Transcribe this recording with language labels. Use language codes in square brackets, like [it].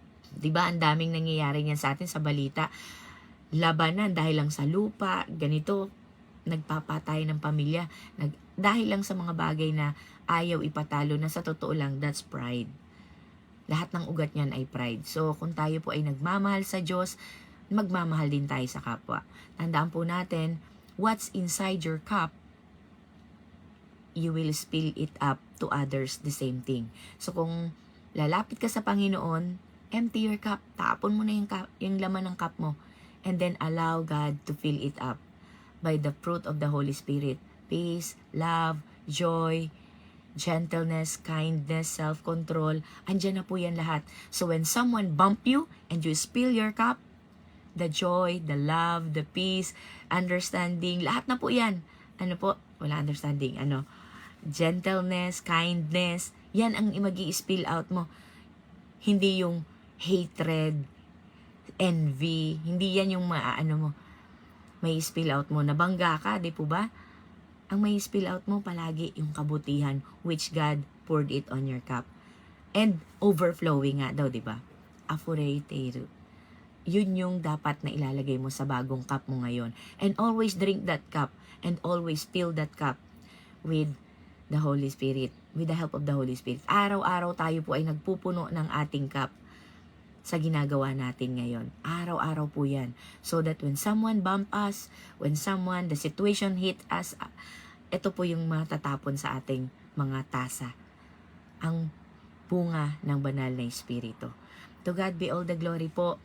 [tl] Di ba, ang daming nangyayari niyan sa atin sa balita. Labanan dahil lang sa lupa, ganito, nagpapatay ng pamilya. Dahil lang sa mga bagay na ayaw ipatalo na sa totoo lang, [en] that's pride. [tl] Lahat ng ugat niyan ay pride. So, kung tayo po ay nagmamahal sa Diyos, magmamahal din tayo sa kapwa. Tandaan po natin, [en] what's inside your cup, you will spill it up to others the same thing. [tl] So, kung lalapit ka sa Panginoon, [en] empty your cup. [tl] Tapon mo na yung laman ng cup mo. [en] And then allow God to fill it up by the fruit of the Holy Spirit. Peace, love, joy, gentleness, kindness, self-control. [tl] Andyan na po yan lahat. [en] So when someone bump you and you spill your cup, the joy, the love, the peace, understanding, [tl] lahat na po yan. Ano po? Wala [en] understanding. Gentleness, kindness, [tl] yan ang magi-spill out mo. Hindi yung [en] hatred, envy, [tl] hindi yan yung may spill out mo. Nabangga ka, di po ba? Ang may spill out mo palagi yung kabutihan [en] which God poured it on your cup. And overflowing [tl] nga daw, di ba? [ja] Afureiteru. [tl] Yun yung dapat na ilalagay mo sa bagong cup mo ngayon. [en] And always drink that cup and always fill that cup with the Holy Spirit, with the help of the Holy Spirit. [tl] Araw-araw tayo po ay nagpupuno ng ating cup sa ginagawa natin ngayon. Araw-araw po yan. [en] So that when someone bump us, when the situation hit us, [tl] ito po yung matatapon sa ating mga tasa. Ang bunga ng banal na Espiritu. [en] To God be all the glory [tl] po.